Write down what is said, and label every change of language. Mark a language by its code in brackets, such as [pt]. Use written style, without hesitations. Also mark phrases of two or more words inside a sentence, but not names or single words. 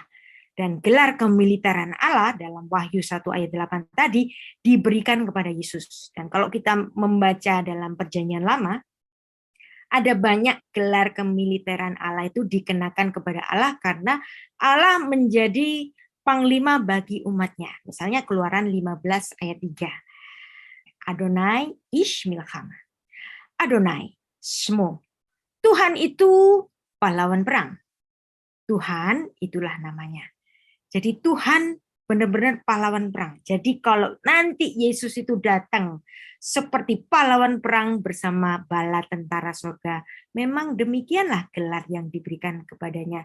[id] Dan gelar kemiliteran Allah dalam Wahyu 1 ayat 8 tadi diberikan kepada Yesus. Dan kalau kita membaca dalam Perjanjian Lama, ada banyak gelar kemiliteran Allah itu dikenakan kepada Allah karena Allah menjadi panglima bagi umatnya. Misalnya Keluaran 15 ayat 3. [he] אדוני איש מלחמה. אדוני, שמו. [id] Tuhan itu pahlawan perang. Tuhan itulah namanya. Jadi Tuhan benar-benar pahlawan perang. Jadi kalau nanti Yesus itu datang seperti pahlawan perang bersama bala tentara surga, memang demikianlah gelar yang diberikan kepadanya.